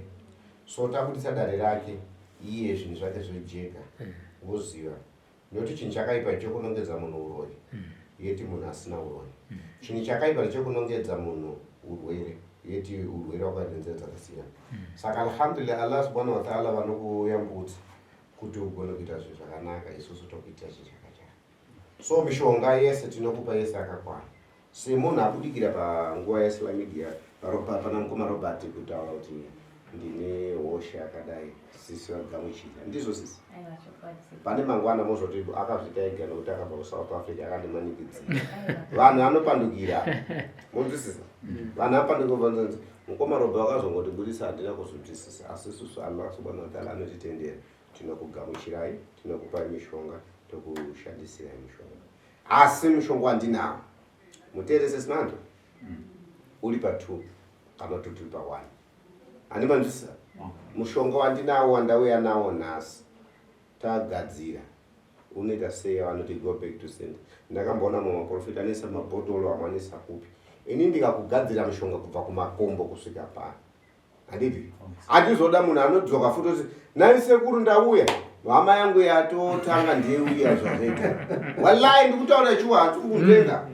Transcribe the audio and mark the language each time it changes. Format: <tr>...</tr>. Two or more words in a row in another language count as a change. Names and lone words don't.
<sn>So tabudisa dare rake iye zvinhu zvake zvojeka. Woziva. Nokuti chinhu chakaipa chokunongedza munhu urori. Yeti munhu asina urori. Chinhu chakaipa chokunongedza munhu urwere. Yeti urwere hwakadzenzera dzakasiyana. Saka alhamdulillah</sn> <ar>الله سبحانه وتعالى</ar> <sn>vanokuyambutsa kuti ugone kuita zvinhu zvakanaka isusu tokuita chinhu chakajara. So mishonga yese tinokupa yese akakwana. Semunhu abudikira panguva</sn> <en>yesocial media</en> <sn>pana mukoma Robert kutaura kuti ndine hosha yakadai sisi vagamuchira. Ndizvo sisi? Pane mangwana mozoti akazvita ega nokuti akabva kuSouth Africa akandimanikidzira. Vanhu vanopandukira. Munzwisisa? Vanhu vanopandukira vanzanzi mukoma Robert akazongotibudisa handina kuzvinzwisisa. Asi isusu</sn> <ar>الله سبحانه وتعالى</ar> <sn>anotitendera. Tinokugamuchirai, tinokupai mishonga, tokushandisirai mishonga. Asi mushonga wandinawo muteerese sinando uri pa2 kana turi pa1. Handimanzwisisa? Mushonga wandinawo wandauya nawo nhasi tagadzira unoita sei vanoti</sn> <en>go back to sender.</en> <sn>Ndakamboona mumaprofita anisa mabhotoro amanisa kupi. Ini ndikakugadzira mushonga kubva kumakombo kusvika pano. Handiti? Handizoda munhu anodzoka futi kuti nai sekuru ndauya hama yangu yatotanga ndeuya zvakaita. Wallahi ndikutaura chiwanzu kundenga.</sn>